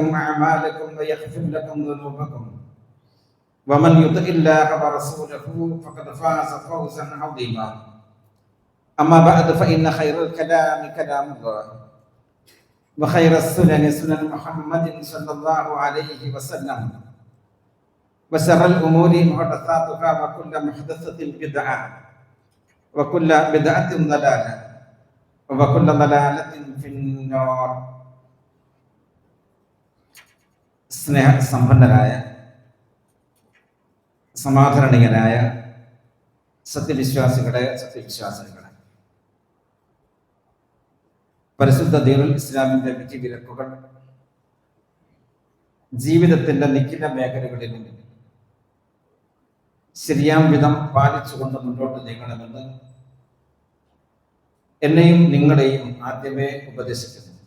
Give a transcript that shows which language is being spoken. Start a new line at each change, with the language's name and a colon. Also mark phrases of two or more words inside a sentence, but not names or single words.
Arabic: أعمالكم ويغفر لكم ذنوبكم ومن يطع الله ورسوله فقد فاز فوزا عظيما أما بعد فإن خير الكلام كلام الله وخير السنن سنن محمد صلى الله عليه وسلم وشر الأمور محدثاتها وكل محدثة بدعة وكل بدعة ضلالة وكل ضلالة في النار.
Malayalam: സ്നേഹ സമ്പന്നരായ സമാധാരണീയരായ സത്യവിശ്വാസികളെ സത്യവിശ്വാസികളെ, പരിശുദ്ധ ദീനുൽ ഇസ്ലാമിന്റെ വിധിവിലക്കുകൾ ജീവിതത്തിന്റെ നിഖില മേഖലകളിലും ശരിയാം വിധം പാലിച്ചുകൊണ്ട് മുന്നോട്ട് നീങ്ങണമെന്ന് എന്നെയും നിങ്ങളെയും ആദ്യമേ ഉപദേശിക്കുന്നു.